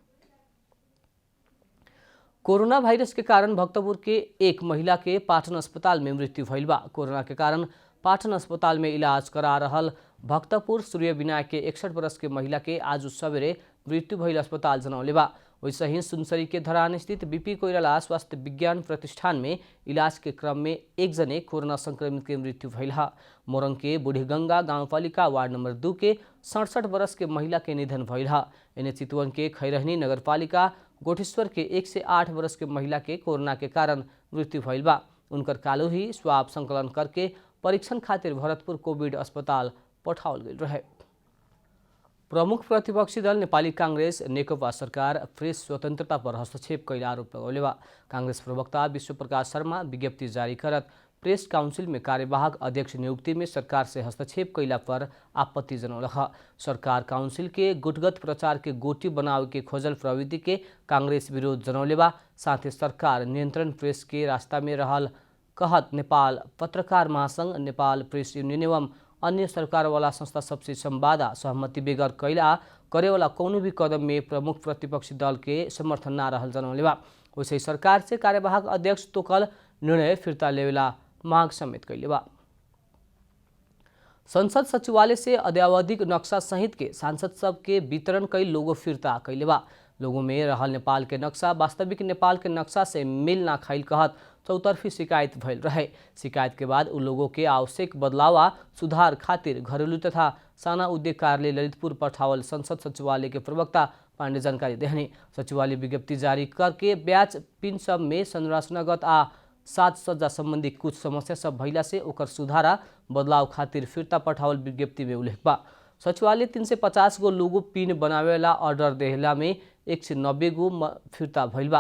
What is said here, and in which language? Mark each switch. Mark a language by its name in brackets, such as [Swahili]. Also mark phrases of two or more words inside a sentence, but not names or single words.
[Bhojpuri] कोरोना वायरस के कारण भक्तपुर के एक महिला के पाटन अस्पताल में मृत्यु भइल बा। कोरोना के कारण पाटन अस्पताल में इलाज करा रहल भक्तपुर सूर्य विनायक के 61 वर्ष के महिला के आज सवेरे मृत्यु भइल अस्पताल जनौले बा। वैसे ही सुनसरी के धरान स्थित बीपी कोइराला स्वास्थ्य विज्ञान प्रतिष्ठान में इलाज के क्रम में एक जने कोरोना संक्रमित के मृत्यु भइल। मोरंग के बूढ़ीगंगा गाउँपालिका वार्ड नंबर 2 के 67 वर्ष के महिला के निधन भइल। इन्हें चितवन के खैरहनी नगरपालिका गोठेश्वर के 108 वर्ष के महिला के कोरोना के कारण मृत्यु भइल बा। उनकर कालो ही स्वाब संकलन करके परीक्षण खातिर भरतपुर कोविड अस्पताल पठाओल गई रहे। प्रमुख प्रतिपक्षी दल नेपाली कांग्रेस नेकपा सरकार प्रेस स्वतन्त्रता पर हस्तक्षेप कैल आरोप लगौले बा। कांग्रेस प्रवक्ता विश्वप्रकाश शर्मा विज्ञप्ति जारी करत प्रेस काउंसिल में कार्यवाहक अध्यक्ष नियुक्ति में सरकार से हस्तक्षेप कैला पर आपत्ति जनौलख। सरकार काउंसिल के गुटगत प्रचार के गोटी बनावे के खोजल प्रवृत्ति के कांग्रेस विरोध जनौले बा। साथ ही सरकार नियंत्रण प्रेस के रास्ता में रहल कहत नेपाल पत्रकार महासंघ, नेपाल प्रेस यूनियन एवं अन्य सरकार वाला संस्था सबसे संवादा सहमति बेगर कैला करे वाला कौनो भी कदम में प्रमुख प्रतिपक्षी दल के समर्थन ना रहल जनौले बा। वैसे सरकार से कार्यवाहक अध्यक्ष तोकल निर्णय फिर्ता लेवेला मांग समेत कैले बा। संसद सचिवालय से अद्यावधिक नक्शा सहित के सांसद सब के वितरण कई लोगो फिर्ता कैले बा। लोगों में रहल नेपाल के नक्शा वास्तविक नेपाल के नक्शा से मेल ना खाइल कहत चौतरफी शिकायत भइल रहे। शिकायत के बाद उन लोगों के आवश्यक बदलाव सुधार खातिर घरेलू तथा साना उद्योग कार्यालय ललितपुर पठावल संसद सचिवालय के प्रवक्ता पांडे जानकारी देहने। सचिवालय विज्ञप्ति जारी करके ब्याज पिन सब में संरचनागत आ साज सज्जा संबंधी कुछ समस्या सब भइला से ओकर सुधारा बदलाव खातिर फिर्ता पठावल विज्ञप्ति में उल्लेख बा। सचिवालय 350 गो लोगो पिन बनावेला ऑर्डर देहला में 190 गो फिर्ता भइल बा।